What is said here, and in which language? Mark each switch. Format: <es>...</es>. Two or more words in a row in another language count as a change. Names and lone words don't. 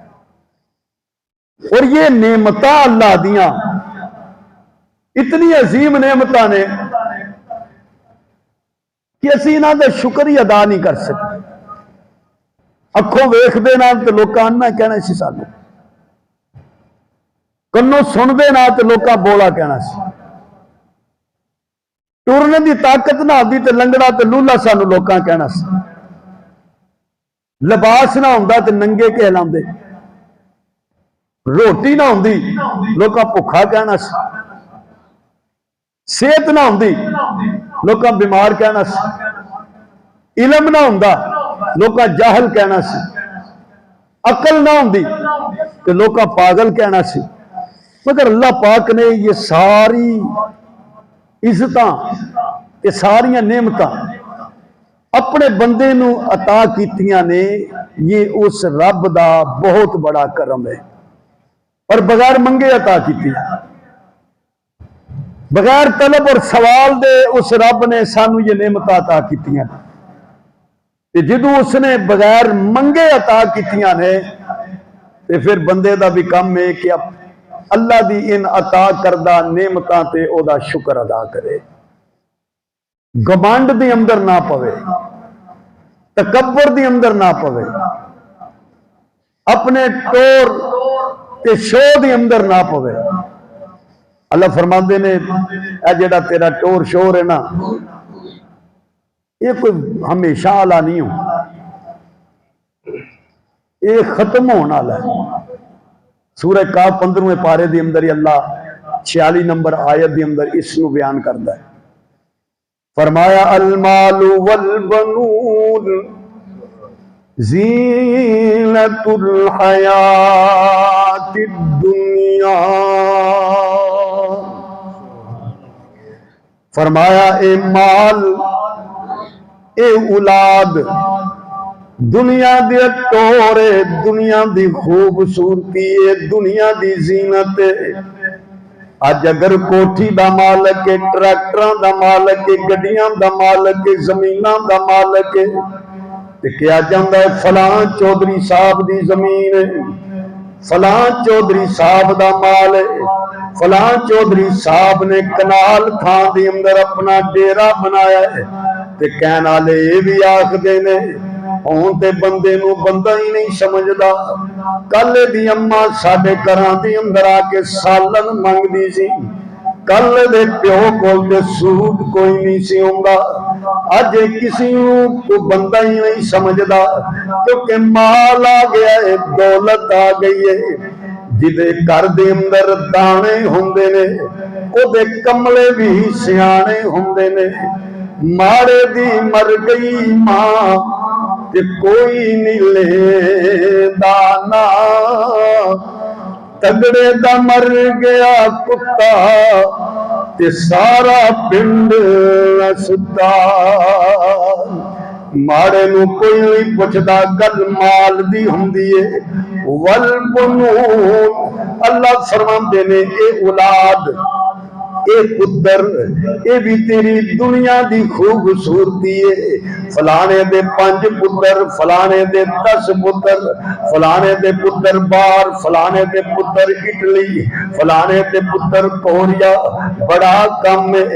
<pa>اور یہ نعمتاں اللہ دیاں اتنی عظیم نعمتاں نے کہ اسی انہاں دا شکر ہی ادا نہیں کر سکتے۔ اکھوں ویکھ دے نہ تے لوکاں نہ کہنا سی سانو، کنوں سن دے نہ تے لوکاں بولا کہنا سی، ٹرنے دی طاقت نہ ہوندی تے لنگڑا تے لولا سانو لوکاں کہنا سی، لباس نہ ہوندا تے ننگے کہلاندے، روٹی نہ ہوندی لوکاں بھکھا کہنا سی، صحت نہ ہوندی لوکاں بیمار کہنا سی، علم نہ ہوندا لوکاں جاہل کہنا سی، عقل نہ ہوندی کہ لوکاں پاگل کہنا سی۔ مگر اللہ پاک نے یہ ساری عزتاں یہ ساری نعمتاں اپنے بندے نو عطا کیتیاں نے، یہ اس رب دا بہت بڑا کرم ہے، اور بغیر منگے عطا کیتی، بغیر طلب اور سوال دے اس رب نے سانو یہ نعمت عطا کیتیاں، جدو اس نے بغیر منگے عطا کیتیاں نے تے پھر بندے دا بھی کم ہے کہ اللہ دی ان عطا کردہ نعمتاں تے او دا شکر ادا کرے، گمانڈ دی اندر نہ پوے، تکبر دی اندر نہ پوے، اپنے ٹور تے شو دی اندر نہ پوے۔ اللہ فرماندے نے اے جڑا تیرا ٹور شور ہے نا یہ کوئی ہمیشہ والا نہیں ہو، یہ ختم ہونا والا ہے۔ سورہ کاف 15ویں پارے دی اندر اللہ 46 نمبر آیت دی اندر اس نو بیان کرتا ہے، فرمایا</pa> <ar>المال والبنون زینت الحیات الدنیا،</ar> <pa>فرمایا اے مال اے اولاد دنیا دی ٹورے، دنیا دی خوبصورتی ہے، دنیا دی زینت ہے۔ اج اگر کوٹھی دا مالک ہے، ٹریکٹراں دا مالک ہے، گڈیاں دا مالک ہے، زمیناں دا مالک ہے تے کیا جاندا ہے فلاں چودھری صاحب دی زمین ہے، فلاں چودھری صاحب دا مال ہے، فلاں چودھری صاحب نے کنال تھان دی اندر اپنا ڈیرا بنایا ہے، تے کہن والے یہ بھی آکھدے نے ہون تے بندے نو بندہ ہی نہیں سمجھدا۔ کل دی اماں ساڈے گھراں دی اندر آ کے سالن منگدی سی، کل دے پیو کول تے سود کوئی نہیں سی ہوندا، اج کسی کو بندہ ہی نہیں سمجھدا کیونکہ مال آ گیا ہے، دولت آ گئی ہے۔ جدے گھر دے اندر دانے ہوندے نے او دے کملے بھی سیانے ہوندے نے، ماڑے دی مر گئی ماں تے کوئی نہیں لے دانا، تگڑے دا مر گیا کتا تے سارا پنڈ ستا، ماڑے نو کوئی نہیں پوچھدا، گل مال دی ہوندی ہے، والبنون، اللہ فرماندے نے اے اولاد، اے پتر، اے بھی تیری دنیا دی خوبصورتی ہے، فلانے دے 5 پتر، فلانے دے 10 پتر، فلانے دے پتر باہر، فلانے دے پتر اٹلی، فلانے دے پتر کوریا، بڑا کم ہے۔</pa>